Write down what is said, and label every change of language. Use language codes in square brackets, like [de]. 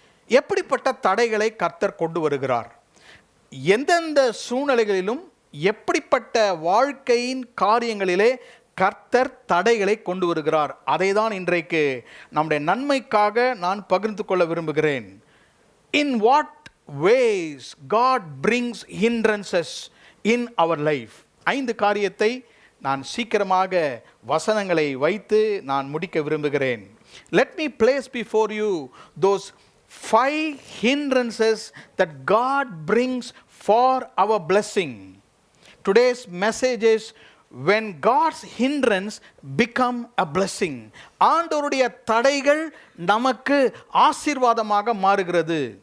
[ta] எப்படிப்பட்ட தடைகளை கர்த்தர் கொண்டு வருகிறார்? எந்தெந்த சூழ்நிலைகளிலும் எப்படிப்பட்ட வாழ்க்கையின் காரியங்களிலே கர்த்தர் தடைகளை கொண்டு வருகிறார், அதை தான் இன்றைக்கு நம்முடைய நன்மைக்காக நான் பகிர்ந்து கொள்ள விரும்புகிறேன். [en] In what ways God brings hindrances in our life? [ta] 5 காரியத்தை நான் சீக்கிரமாக வசனங்களை வைத்து நான் முடிக்க விரும்புகிறேன். [en] Let me place before you those 5 hindrances that God brings for our blessing. Today's message is when God's hindrance become a blessing. [ta] ஆண்டவருடைய தடைகள் நமக்கு ஆசீர்வாதமாக மாறுகிறது.